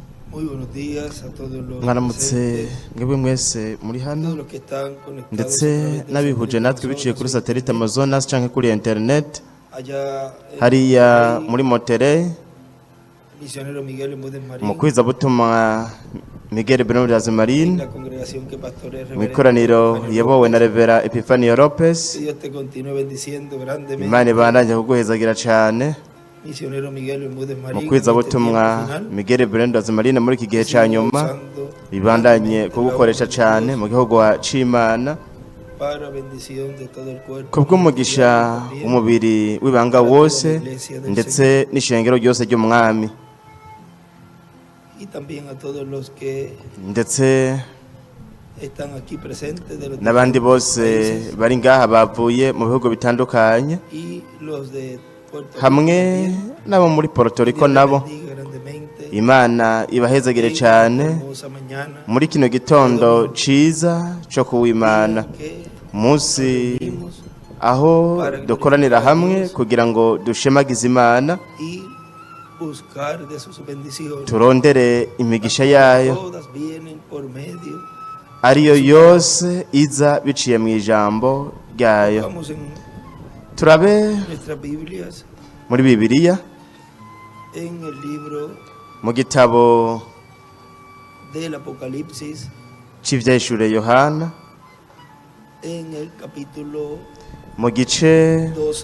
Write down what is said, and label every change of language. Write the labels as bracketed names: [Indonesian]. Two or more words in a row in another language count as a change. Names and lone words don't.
[Spanish] Muy buenos días a todos los [Rundi] mwaramutse [Spanish] presentes, [Rundi] mwebwe mwese muri hano [Spanish] todos los que están conectados [Rundi] ndetse [Spanish] a través del [Rundi] n'abihuje natwe biciye kuri satellite Amazonas canke kuri internet [Spanish] allá en [Rundi] hariya [Spanish] Monterrey, [Rundi] muri Monterrey [Spanish] misionero Miguel Bermúdez Marín, [Rundi] umukwiza butumwa Miguel Bermúdez Marín [Spanish] la congregación que pastorea el [Rundi] mu [Spanish] reverendo [Rundi] ikoraniro [Spanish] Epifanio [Rundi] yabowe na [Spanish] López. [Rundi] Revera Epifanio Lopez. [Spanish] Que Dios te continúe bendiciendo grandemente. [Rundi] Imana ibandanye kuguhezagira cane [Spanish] Misionero Miguel Bermúdez Marín, [Rundi] umukwiza [Spanish] en este [Rundi] butumwa [Spanish] tiempo final, [Rundi] Miguel Bermúdez Marín muri iki gihe ca [Spanish] siga [Rundi] nyuma [Spanish] usando [Rundi] ibandanye [Spanish] grandemente [Rundi] kugukoresha [Spanish] la obra de [Rundi] cane [Spanish] Dios [Rundi] mu gihugu c'Imana [Spanish] para bendición de todo el cuerpo, [Rundi] kubw'umugisha [Spanish] también, [Rundi] umubiri w'ibanga wose ndetse n'ishengero ryose ry'umwami [Spanish] y también a todos los que [Rundi] ndetse [Spanish] están aquí presentes de los [Rundi] n'abandi [Spanish] diferentes [Rundi] bose [Spanish] países, [Rundi] bari ngaha bavuye mu bihugu bitandukanye [Spanish] y los de Puerto Rico [Rundi] hamwe [Spanish] también. [Rundi] n'abo muri Puerto Rico [Spanish] Dios les [Rundi] nabo. [Spanish] bendiga grandemente. [Rundi] Imana ibahezagire [Spanish] Tengan [Rundi] cane [Spanish] una hermosa mañana, [Rundi] muri kino gitondo ciza co kuw'Imana, [Spanish] que [Rundi] munsi [Spanish] vivimos [Rundi] aho dukoranira hamwe kugira ngo dushemagize Imana [Spanish] y buscar de sus bendiciones. [Rundi] turondere imigisha yayo [Spanish] Todas vienen por medio. [Rundi] ariyo yose iza biciye mu ijambo ryayo. [Spanish] Vamos en [Rundi] Turabe [Spanish] nuestras Biblias [Rundi] muri Bibiliya [Spanish] en el libro [Rundi] mu gitabo [Spanish] del Apocalipsis, [Rundi] c'ivyahishuriwe Yohana [Spanish] en el capítulo [Rundi] mu gice [Spanish] 12,